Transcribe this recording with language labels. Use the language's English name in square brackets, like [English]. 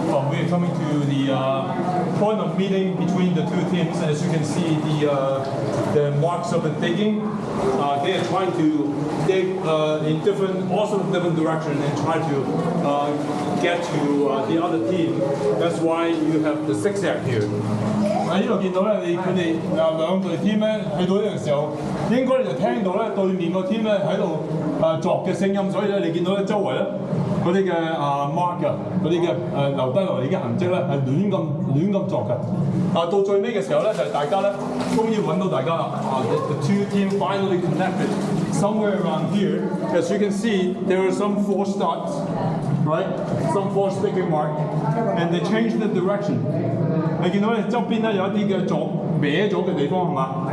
[English] We're coming to the point of meeting between the two teams. As you can see, the marks of the digging. They are trying to dig in different directions and try to get to the other team. That's why you have the zigzag here. [Cantonese] 喺呢度見到咧，佢哋兩隊 team 咧去到呢個時候，應該你就聽到咧對面個 team 咧喺度作嘅聲音，所以咧你見到咧周圍咧嗰啲嘅mark 啊，嗰啲嘅留低落嚟嘅痕跡咧係亂咁作嘅。到最尾嘅時候咧就係大家咧終於揾到大家啦。 [English] The two teams finally connected somewhere around here. As you can see, there are some false starts, right? Some false digging mark, and they changed the direction. [Cantonese] 你見到咧周邊咧有一啲嘅鑿歪咗嘅地方係嘛？